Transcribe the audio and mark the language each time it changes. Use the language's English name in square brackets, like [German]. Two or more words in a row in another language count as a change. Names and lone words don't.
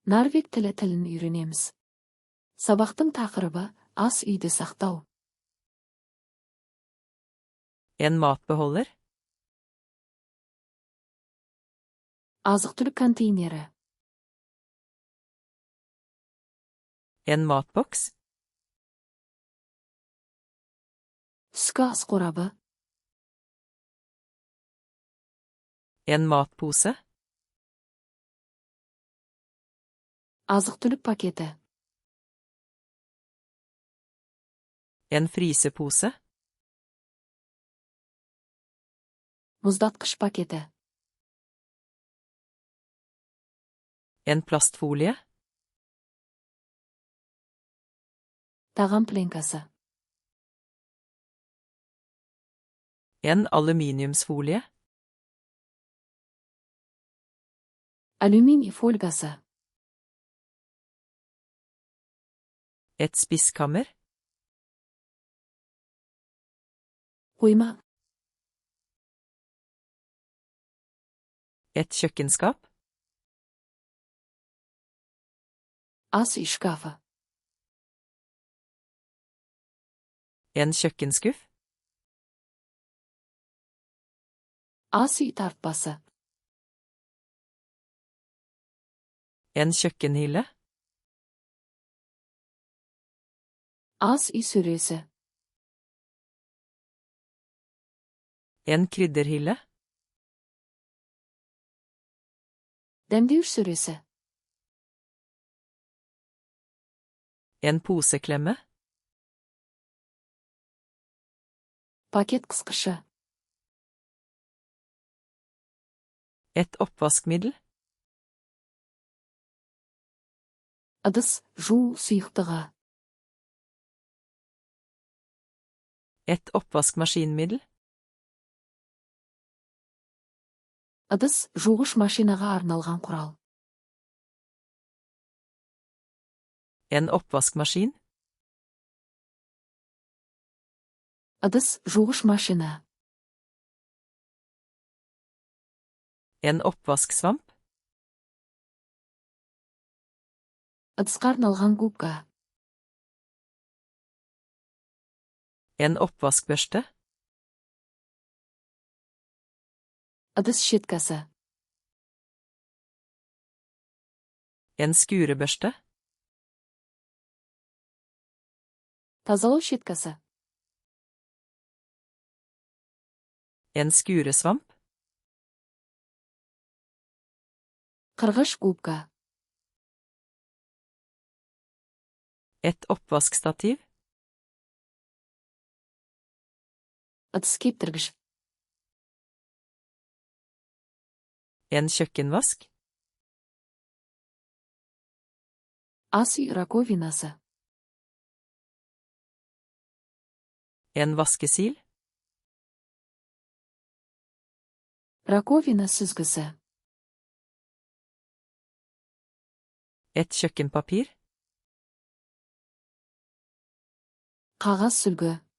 [Kazakh] Норвег тілін үйренеміз. Сабақтың тақырыбы ас үйді сақтау. [Norwegian] En matbeholder. [Kazakh] Азық-түлік контейнері. [Norwegian] En matboks. [Kazakh] Түскі ас қорабы. [Norwegian] En matpose. [Kazakh] Азық-түлік пакеті. [Norwegian] En frysepose. [Kazakh] Мұздатқыш пакеті. [Norwegian] En plastfolie. [Kazakh] Тағам пленкасы. [Norwegian] En aluminiumsfolie. [Kazakh] Алюминий фольгасы. [Norwegian] Et spiskammer. [Kazakh] Қойма. [Norwegian] Et kjøkkenskap. [Kazakh] Ас үй шкафы. [Norwegian] En kjøkkenskuff. [Kazakh] Ас үй тартпасы. [Norwegian] En kjøkkenhylle. [Kazakh] Ас үй sөресі. [Norwegian] En krydderhylle. [Kazakh] Дәмдеуіш sөресі. [Norwegian] En poseklemme. [Kazakh] Пакет қысқышы. [Norwegian] Et oppvaskmiddel. [Kazakh] Ыдыс жуу сұйықтығы. [Norwegian] Et oppvaskmaskinmiddel. [Kazakh] Ыдыс жуғыш машинаға арналған құрал. [Norwegian] En oppvaskmaskin. [Kazakh] Ыдыс жуғыш машина. [Norwegian] En oppvasksvamp. [Kazakh] Ыдысқа арналған губка. [Norwegian] En oppvaskbørste. [Kazakh] Ыдыс щеткасы. [Norwegian] En skurebørste. [Kazakh] Тазалау щеткасы. [Norwegian] En skuresvamp. [Kazakh] Қырғыш губка. [Norwegian] Et oppvaskstativ. [Kazakh] Ыдыс кептіргіш. [Norwegian] En kjøkkenvask. [Kazakh] Ас үй раковинасы. [Norwegian] En vaskesil. [Kazakh] Раковина сүзгісі. [Norwegian] Et kjøkkenpapir. [Kazakh] Қағаз сүлгі.